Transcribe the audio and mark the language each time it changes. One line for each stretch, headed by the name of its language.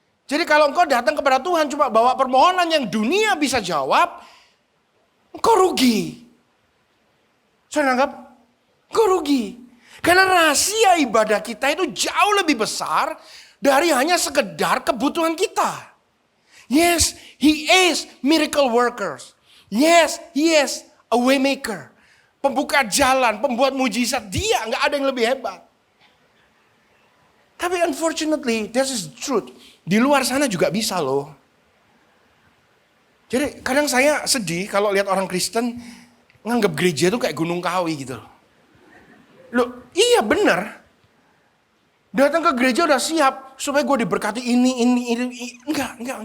Indonesian: Jadi kalau engkau datang kepada Tuhan cuma bawa permohonan yang dunia bisa jawab, engkau rugi. Saya anggap, engkau rugi. Karena rahasia ibadah kita itu jauh lebih besar dari hanya sekedar kebutuhan kita.
English: Yes, he is miracle workers. Yes, he is a way maker.
Indonesian: Pembuka jalan, pembuat mujizat. Dia nggak ada yang lebih hebat. Tapi
English: unfortunately, this is truth.
Indonesian: Di luar sana juga bisa loh. Jadi kadang saya sedih kalau lihat orang Kristen nganggap gereja itu kayak Gunung Kawi gitu loh. Loh, iya benar. Datang ke gereja udah siap supaya gue diberkati ini. Enggak.